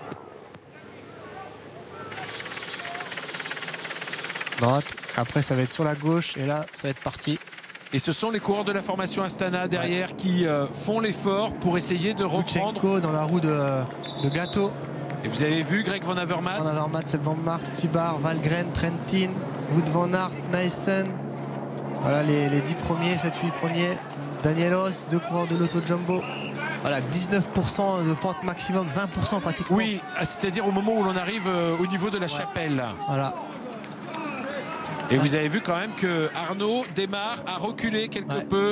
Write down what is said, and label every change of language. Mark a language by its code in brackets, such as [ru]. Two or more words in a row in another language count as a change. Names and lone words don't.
[fr] Droite. Après, ça va être sur la gauche. Et là, ça va être parti. Et ce sont les coureurs de la formation Astana derrière qui font l'effort pour essayer de reprendre. Lutsenko dans la roue de Gâteau. Et vous avez vu Greg Van Avermaet. Van Avermaet, Seb Van Mark, Stibar, Valgren, Trentin, Wout van Aert, Naesen. Voilà les 10 premiers, 7-8 premiers. Danielos, deux coureurs de l'Auto Jumbo. Voilà, 19% de pente maximum, 20% pratiquement. Oui, c'est-à-dire au moment où l'on arrive au niveau de la chapelle. Voilà. Et vous avez vu quand même que Arnaud Démare a reculé quelque peu.